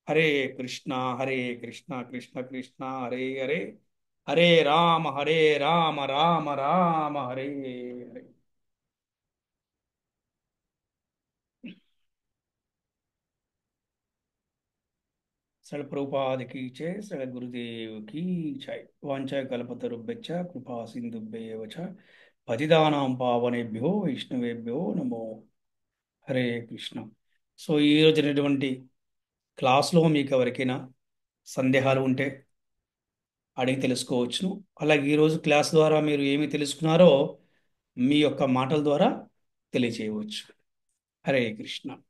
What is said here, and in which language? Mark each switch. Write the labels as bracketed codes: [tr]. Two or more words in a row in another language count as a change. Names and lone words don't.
[sa] హరే కృష్ణ హరే కృష్ణ కృష్ణ కృష్ణ హరే హరే హరే రామ రామ రామ హరే హరే. [hi] श्रील प्रभुपाद की जय, श्रील गुरुदेव की जय. [sa] వాంఛా కల్పతరుభ్యశ్చ కృపా సింధుభ్యేవ చ పతితానాం పావనేభ్యో వైష్ణవేభ్యో నమో హరే కృష్ణ. [te] సో ఈ రోజునటువంటి క్లాస్లో మీకు ఎవరికైనా సందేహాలు ఉంటే అడిగి తెలుసుకోవచ్చును. అలాగే ఈరోజు క్లాస్ ద్వారా మీరు ఏమి తెలుసుకున్నారో మీ యొక్క మాటల ద్వారా తెలియజేయవచ్చు. [sa] హరే కృష్ణ.